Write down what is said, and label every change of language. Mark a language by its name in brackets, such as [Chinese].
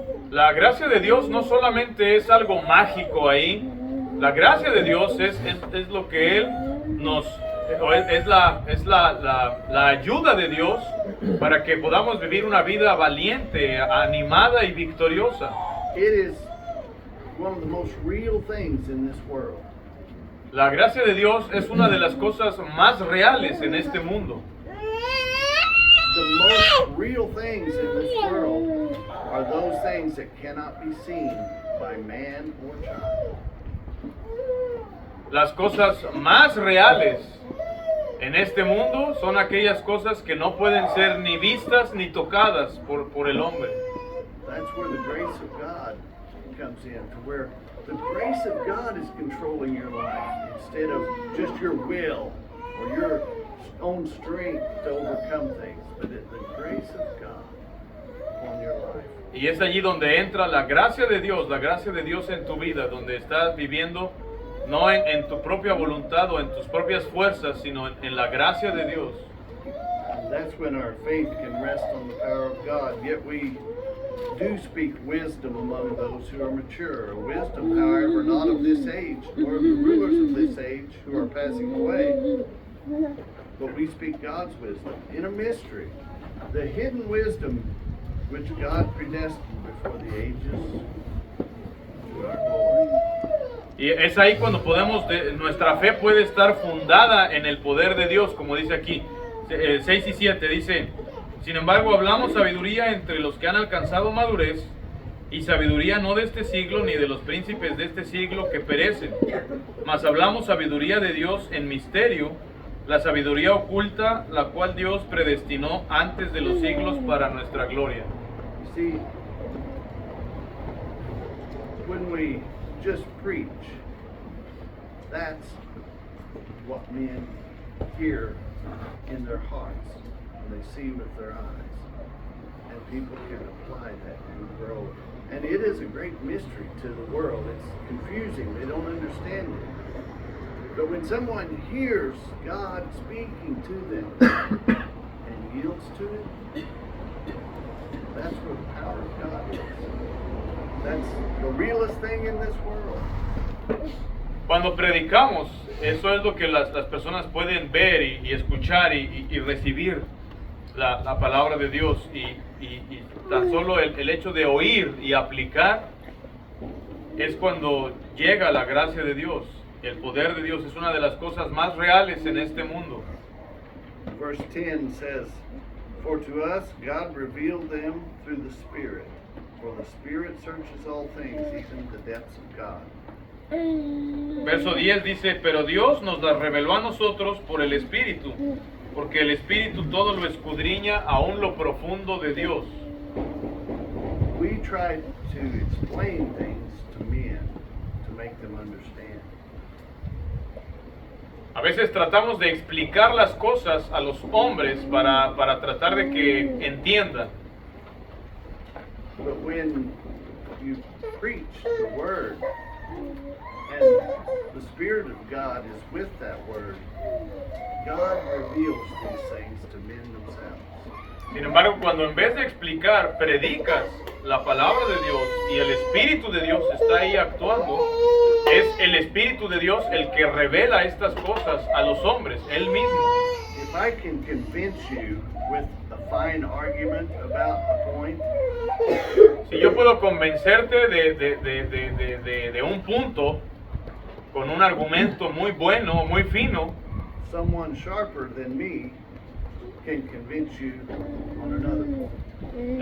[Spanish] La gracia de Dios no solamente es algo mágico ahí, la gracia de Dios es lo que Él nos, es la ayuda de Dios para que podamos vivir una vida valiente, animada y victoriosa. [English] It is one of the most real things in this world. [Spanish] La gracia de Dios es una de las cosas más reales en este mundo. [English] The most real things in this world are those things that cannot be seen by man or child. [Spanish] Las cosas más reales en este mundo son aquellas cosas que no pueden ser ni vistas ni tocadas por el hombre. [English] That's where the grace of God comes in, to where the grace of God is controlling your life instead of just your will or your own strength to overcome things, but the grace of God upon your life. [Spanish] Y es allí donde entra la gracia de Dios en tu vida, donde estás viviendo no en tu propia voluntad o en tus propias fuerzas, sino en la gracia de Dios. [English] And that's when our faith can rest on the power of God. Yet we do speak wisdom among those who are mature. Wisdom, however, not of this age, nor of the rulers of this age who are passing away. But we speak God's wisdom in a mystery, the hidden wisdom which God predestined before the ages to our glory. [Spanish] Y es ahí cuando nuestra fe puede estar fundada en el poder de Dios, como dice aquí, 6 y 7, dice: sin embargo, hablamos sabiduría entre los que han alcanzado madurez, y sabiduría no de este siglo ni de los príncipes de este siglo que perecen, mas hablamos sabiduría de Dios en misterio, la sabiduría oculta, la cual Dios predestinó antes de los siglos para nuestra gloria. [English] See, when we just preach, that's what men hear in their hearts, and they see with their eyes, and people can apply that and grow. And it is a great mystery to the world. It's confusing. They don't understand it. But when someone hears God speaking to them and yields to it, that's where the power of God is. That's the realest thing in this world. [Spanish] Cuando predicamos, eso es lo que las personas pueden ver y escuchar y recibir la palabra de Dios, y tan solo el hecho de oír y aplicar es cuando llega la gracia de Dios. El poder de Dios es una de las cosas más reales en este mundo. [English] Verse 10 says, "For to us God revealed them through the Spirit, for the Spirit searches all things, even the depths of God." [Spanish] Verso 10 dice: pero Dios nos las reveló a nosotros por el Espíritu, porque el Espíritu todo lo escudriña, aún lo profundo de Dios. [English] We try to explain things to men to make them understand. [Spanish] A veces tratamos de explicar las cosas a los hombres para tratar de que entiendan. [English] But when you preach the word and the Spirit of God is with that word, God reveals these things to men themselves. [Spanish] Sin embargo, cuando en vez de explicar, predicas la palabra de Dios y el Espíritu de Dios está ahí actuando, es el Espíritu de Dios el que revela estas cosas a los hombres, Él mismo. [English] If I can convince you with a fine argument about a point, [Spanish] Si yo puedo convencerte de un punto con un argumento muy bueno, muy fino, [English] someone sharper than me can convince you on another point.